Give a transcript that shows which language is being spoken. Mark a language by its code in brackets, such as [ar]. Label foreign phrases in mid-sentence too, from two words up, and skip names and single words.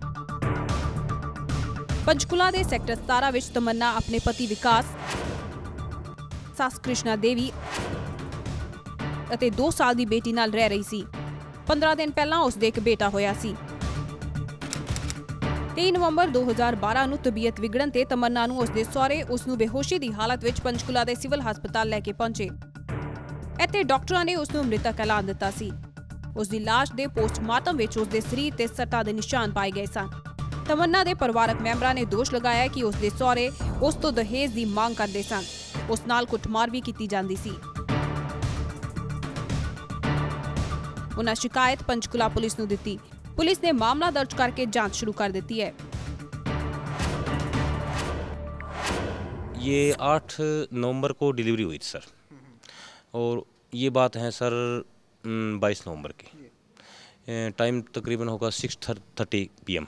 [pa] ਪੰਚਕੂਲਾ ਦੇ ਸੈਕਟਰ 17 ਵਿਚ ਤਮੰਨਾ ਆਪਣੇ ਪਤੀ ਵਿਕਾਸ, ਸੱਸ ਕ੍ਰਿਸ਼ਨਾ ਦੇਵੀ ਅਤੇ 2 ਸਾਲ ਦੀ ਬੇਟੀ ਨਾਲ ਰਹਿ ਰਹੀ ਸੀ। 15 ਦਿਨ ਪਹਿਲਾਂ ਉਸਦੇ ਇਕ ਬੇਟਾ ਹੋਇਆ ਸੀ। 3 नवंबर 2012 ਨੂੰ ਤਬੀਅਤ ਵਿਗੜਨ ਤੇ ਤਮੰਨਾ ਨੂੰ ਉਸਦੇ ਸਹੁਰੇ ਉਸ ਨੂੰ ਬੇਹੋਸ਼ੀ ਦੀ ਹਾਲਤ ਵਿੱਚ ਪੰਚਕੂਲਾ ਦੇ ਸਿਵਲ ਹਸਪਤਾਲ ਲੈ ਕੇ ਪਹੁੰਚੇ। ਇੱਥੇ ਡਾਕਟਰਾਂ ਨੇ ਉਸ ਨੂੰ ਮ੍ਰਿਤਕ ਐਲਾਨ ਦਿੱਤਾ ਸੀ। ਉਸ ਦੀ ਲਾਸ਼ ਦੇ ਪੋਸਟਮਾਰਟਮ ਵਿੱਚ ਉਸ ਦੇ ਸਰੀਰ ਤੇ ਸੱਟਾਂ ਦੇ ਨਿਸ਼ਾਨ ਪਾਏ ਗਏ ਸਨ। ਤਮੰਨਾ ਦੇ ਪਰਿਵਾਰਕ ਮੈਂਬਰਾਂ ਨੇ ਦੋਸ਼ ਲਗਾਇਆ ਕਿ ਉਸ ਦੇ ਸਹੁਰੇ ਉਸ ਤੋਂ ਦਹੇਜ ਦੀ ਮੰਗ ਕਰਦੇ ਸਨ। ਉਸ ਨਾਲ ਕੁੱਟਮਾਰ ਵੀ ਕੀਤੀ ਜਾਂਦੀ ਸੀ। ਉਹਨਾਂ ਸ਼ਿਕਾਇਤ ਪੰਚਕੂਲਾ ਪੁਲਿਸ ਨੂੰ ਦਿੱਤੀ। [hi] पुलिस ने मामला दर्ज करके जांच शुरू कर दी है। ये 8 नवंबर को डिलीवरी हुई थी सर, और ये बात है सर 22 नवंबर की। टाइम तकरीबन होगा 6:30 PM।